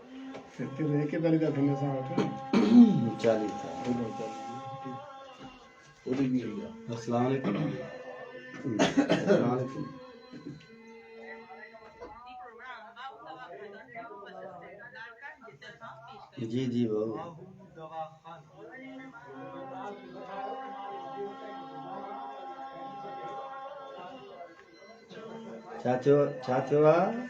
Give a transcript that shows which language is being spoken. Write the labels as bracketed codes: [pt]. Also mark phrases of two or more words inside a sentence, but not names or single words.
[sd] एकेतालीह था थियनि असां वटि 40 था ओॾी बि वई आहे [ar] السلام عليكم السلام عليكم. [sd] जी जी भाऊ। छा थियो आहे?